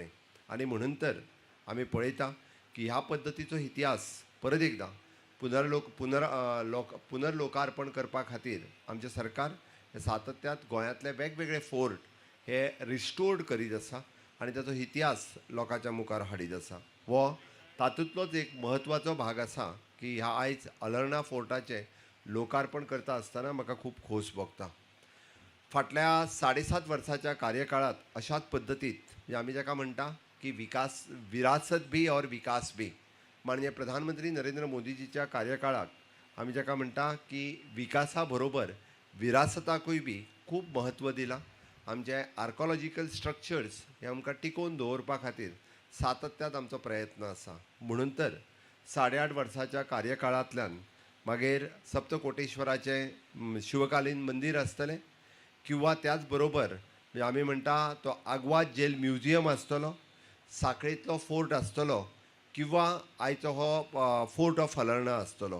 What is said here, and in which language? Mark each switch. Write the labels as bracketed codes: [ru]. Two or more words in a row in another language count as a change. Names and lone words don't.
[kok] आनी म्हणून तर आमी पळयता की ह्या पद्दतीचो इतिहास परत एकदा पुनर्लोकार्पण करपा खातीर आमचें सरकार हे सातत्यात गोंयांतले वेगवेगळे फोर्ट हे रिस्टोर्ड करीत आसा आनी ताचो इतिहास लोकांच्या मुखार हाडीत आसा. हो तातूंतलोच एक म्हत्वाचो भाग आसा की ह्या आयज अलोर्ना फोर्टाचें लोकार्पण करता आसतना म्हाका खूब खोस भोगता. फाटल्या 7.5 वर्साच्या कार्यकाळात अशाच पद्दतीत म्हणजे आमी जाका म्हणटा की [hi] विरासत भी और विकास भी, [kok] माननीय प्रधानमंत्री नरेंद्र मोदीजीच्या कार्यकाळात आमी जाका म्हणटा की विकासा बरोबर विरासताकूय बी खूब महत्व दिलां. आमचे [en] archaeological structures [kok] हे आमकां टिकोवन दवरपा खातीर सातत्यात आमचो प्रयत्न आसा. म्हणून तर 8.5 वर्साच्या कार्यकाळांतल्यान मागीर सप्तकोटेश्वराचें शिवकालीन मंदीर आसतलें किंवा त्याच बरोबर आमी म्हणटा तो आग्वाद जेल म्युजियम आसतलो, साखळेंतलो फोर्ट आसतलो किंवा आयचो हो फोर्ट ऑफ अलोर्ना आसतलो.